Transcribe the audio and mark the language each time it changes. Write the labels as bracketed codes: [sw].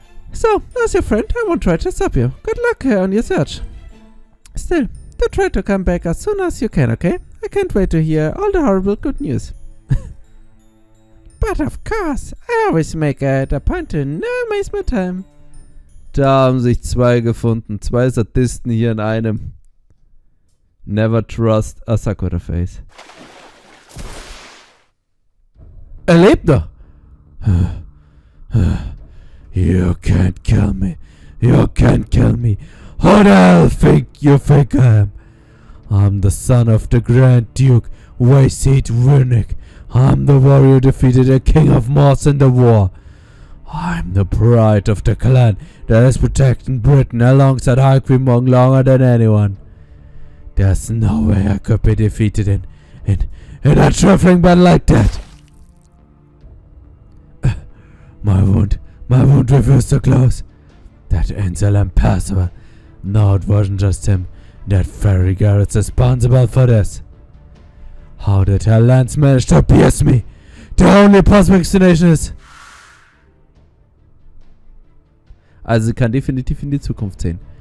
[en] So, as your friend, I won't try to stop you. Good luck on your search. Still, do try to come back as soon as you can, okay? I can't wait to hear all the horrible good news. But of course, I always make it a point to no waste my time. [de] Da haben sich zwei gefunden. Zwei Sadisten hier in einem. [en] Never trust a Sakura face. [de] Er lebt noch! [en] You can't kill me. You can't kill me. Who the hell you think I am? I'm the son of the Grand Duke Wayseed Runic. I'm the warrior who defeated the King of Moors in the war. I'm the pride of the clan that has protected Britain alongside High Queen Monk longer than anyone. There's no way I could be defeated in a trifling battle like that. My wound refused to close. That angel impossible. No, it wasn't just him. That fairy Garrett's responsible for this. How did her lance manage to pierce me? The only possible explanation is... [de] Also sie kann definitiv in die Zukunft sehen.